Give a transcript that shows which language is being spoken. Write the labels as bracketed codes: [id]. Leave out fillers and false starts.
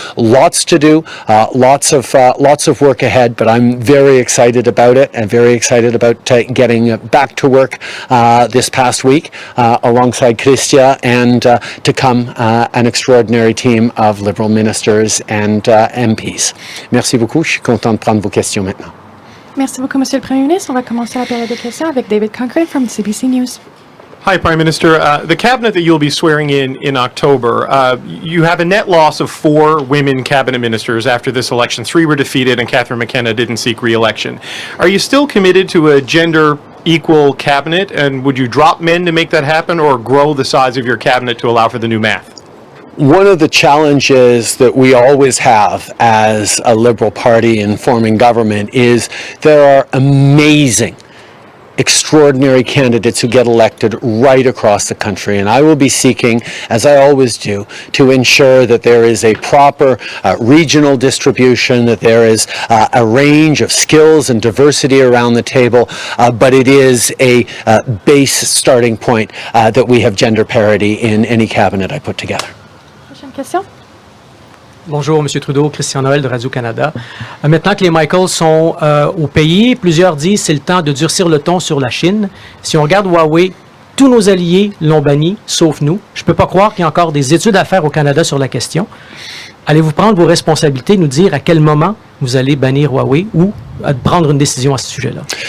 [en] Lots to do, lots of work ahead, but I'm very excited about it and very excited about getting back to work this past week alongside Chrystia and to come an extraordinary team of Liberal ministers and MPs. [fr] Merci beaucoup. Je suis content de prendre vos questions maintenant. Merci beaucoup, Monsieur le Premier ministre. On va commencer la période de questions avec David Concrete [en] from CBC News. Hi, Prime Minister. The cabinet that you'll be swearing in October, you have a net loss of 4 women cabinet ministers after this election. 3 were defeated and Catherine McKenna didn't seek re-election. Are you still committed to a gender equal cabinet, and would you drop men to make that happen or grow the size of your cabinet to allow for the new math? One of the challenges that we always have as a Liberal Party in forming government is there are amazing, extraordinary candidates who get elected right across the country, and I will be seeking, as I always do, to ensure that there is a proper regional distribution, that there is a range of skills and diversity around the table, but it is a base starting point that we have gender parity in any cabinet I put together. [fr] Prochaine question. Bonjour, M. Trudeau, Chrystia de Radio-Canada. Maintenant que les Michaels sont au pays, plusieurs disent que c'est le temps de durcir le ton sur la Chine. Si on regarde Huawei, tous nos alliés l'ont banni, sauf nous. Je ne peux pas croire qu'il y a encore des études à faire au Canada sur la question. Allez-vous prendre vos responsabilités, nous dire à quel moment vous allez bannir Huawei ou prendre une décision à ce sujet-là?